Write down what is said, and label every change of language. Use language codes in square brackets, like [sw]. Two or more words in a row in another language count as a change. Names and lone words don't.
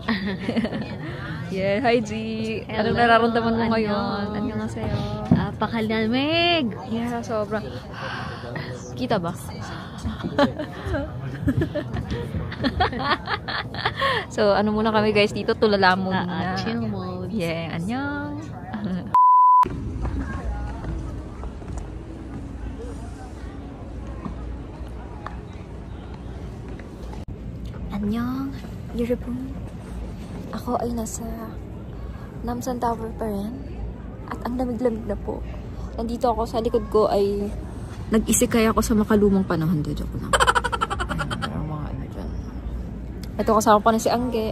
[en] Yeah, hi G. [tl] Anong nararamdaman mo ngayon? [ko] Annyeonghaseyo. [tl] Napakalamig. Yeah, sobrang. Kita ba? So, ano muna kami guys dito? Tulala muna. Chill mode. Yeah, [ko] 안녕. 안녕, 여러분. [tl] Ako ay nasa Namsan Tower pa rin. At ang lamig-lamig na po. Nandito ako, sa likod ko ay nag-isikay ako sa makalumang panahon. Joke lang. Ayun, mga ano dyan. Ito kasama pa na si Angge.